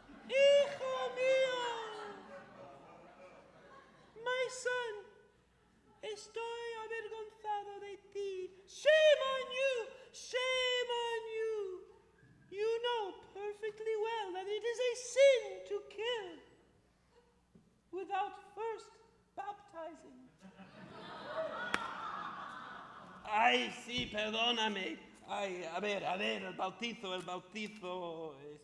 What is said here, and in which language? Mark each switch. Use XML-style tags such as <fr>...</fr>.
<es>Hijo mío,</es> <en>my son,</en> <es>estoy avergonzado de ti.</es> <en>Shame on you, shame on you. You know perfectly well that it is a sin to kill without first baptizing.</en> <es>Ay, sí, perdóname. Ay, a ver, el bautizo, el bautizo.</es>